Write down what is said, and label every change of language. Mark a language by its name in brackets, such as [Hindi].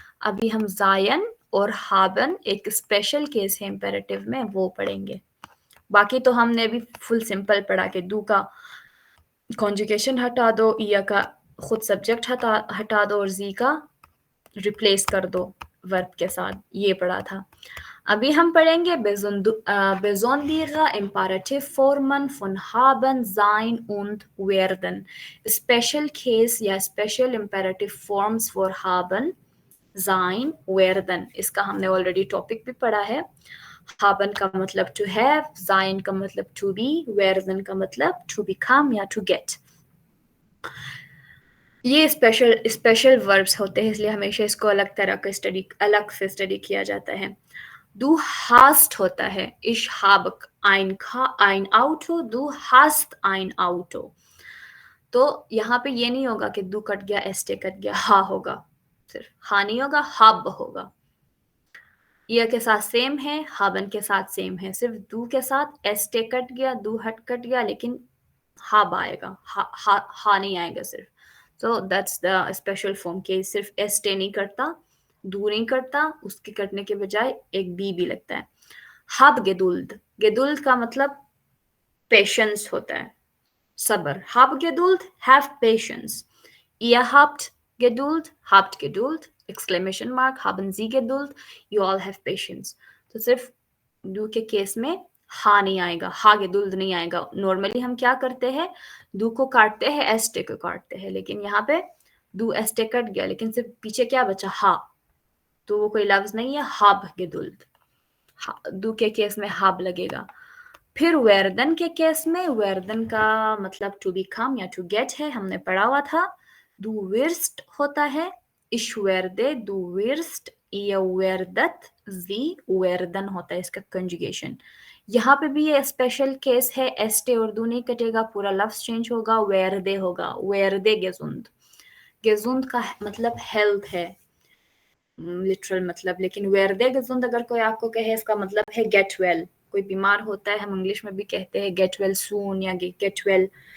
[Hindi] अभी हम जायन और हाबन एक स्पेशल केस है इम्पेरेटिव में, वो पढ़ेंगे। बाकी तो हमने अभी फुल सिंपल पढ़ा के दू का कॉन्जुगेशन हटा दो, या का खुद सब्जेक्ट हटा दो और जी का रिप्लेस कर दो वर्ब के साथ, ये पढ़ा था। अभी हम पढ़ेंगे [German] besondere Imperativ Formen von haben, sein und werden। [Hindi] Special case या special imperative forms for haben, sein, werden। इसका हमने ऑलरेडी टॉपिक भी पढ़ा है। haben का मतलब to have, sein का मतलब to be, werden का मतलब to become या to get। ये स्पेशल वर्ब्स होते हैं, इसलिए हमेशा इसको अलग से स्टडी किया जाता है। [German] Du hast [Hindi] होता है, [German] ich habe ein Auto, du hast ein Auto। [Hindi] तो यहाँ पे ये नहीं होगा कि दू कट गया एस्टे कट गया, हा होगा, सिर्फ हा नहीं होगा, हब होगा। ये के साथ सेम है, हाबन के साथ सेम है, सिर्फ दू के साथ एस्टे कट गया, दू हट कट गया, लेकिन हाब आएगा, हा नहीं आएगा सिर्फ। [English] so that's the special form [Hindi] के सिर्फ एस्टे नहीं करता, दू नहीं करता, उसके कटने के बजाय एक बी लगता है। हब गेदुल्द, गेदुल्द का मतलब पेशेंस होता है, सबर। [German] हब गेदुल्द, [English] Have patience. [German] Ihr habt Geduld, habt Geduld, exclamation mark, haben Sie Geduld, [English] you all have patience। [Hindi] तो सिर्फ दू के केस में हा नहीं आएगा, हा गेदुल्द नहीं आएगा। नॉर्मली हम क्या करते हैं, दू को काटते हैं, एस्टे को काटते हैं, लेकिन यहाँ पे दू एस्टे कट गया, लेकिन सिर्फ पीछे क्या बचा, हा, तो वो कोई लफ्ज नहीं है, हाब गेदुल्द। दू के केस में हाब लगेगा। फिर वेरदन के केस में, वेरदन का मतलब टू बिकम या टू गेट है, हमने पढ़ा हुआ था। [German] Du wirst होता है, ich werde, du wirst, ihr werdet, sie werden [Hindi] होता है इसका कंजुगेशन। यहाँ पे भी ये स्पेशल केस है, एस्टे और दू नहीं कटेगा, पूरा लफ्ज चेंज होगा, वेरदे होगा, वेरदे गेजुंद। गेजुंद का मतलब हेल्थ है, लिटरल मतलब। लेकिन वेरदे गेजुंद अगर कोई आपको कहे, इसका मतलब है गेट वेल। कोई बीमार होता है, हम इंग्लिश में भी कहते हैं [English] get well soon [Hindi] या गेट वेल।